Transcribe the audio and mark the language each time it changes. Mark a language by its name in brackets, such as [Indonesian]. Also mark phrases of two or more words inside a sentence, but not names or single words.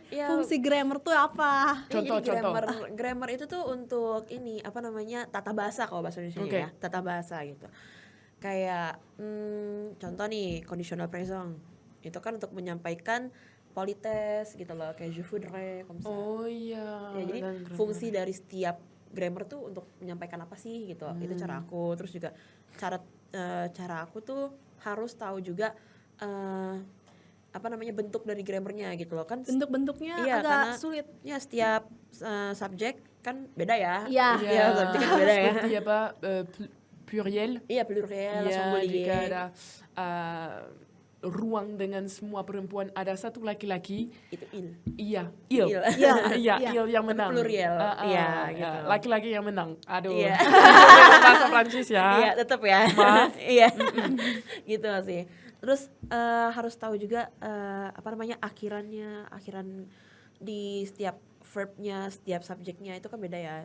[Indonesian] Ya. fungsi grammar tuh apa. Contoh. Grammar itu tuh untuk ini tata bahasa kalau bahasa Indonesia Oke. ya, tata bahasa gitu. Kayak contoh nih [English] conditional present [Indonesian] itu kan untuk menyampaikan polites gitu loh, kayak [French] je voudrais comme ça. [Indonesian] Oh iya. Ya, jadi dan grammar. fungsi dari setiap grammar tuh untuk menyampaikan apa sih gitu. Itu cara aku. Terus juga cara aku tuh harus tahu juga apa namanya bentuk dari grammarnya gitu loh kan. Bentuk-bentuknya Iya, agak karena sulit. ya setiap subjek kan beda ya. Iya. Iya, subjek kan beda ya. Seperti apa pluriel. Iya, pluriel, Iya, jika singulier. ada ruang dengan semua perempuan, ada satu laki-laki. Itu il. Iya, il. Il. Iya. Iya, Iya. il yang menang. pluriel. Iya, gitu. Laki-laki yang menang. Aduh. Iya. Bahasa Prancis ya. Iya, tetap ya. Maaf. Iya. Gitu sih. Terus harus tahu juga apa namanya akhiran di setiap verbnya, setiap subjeknya itu kan beda ya.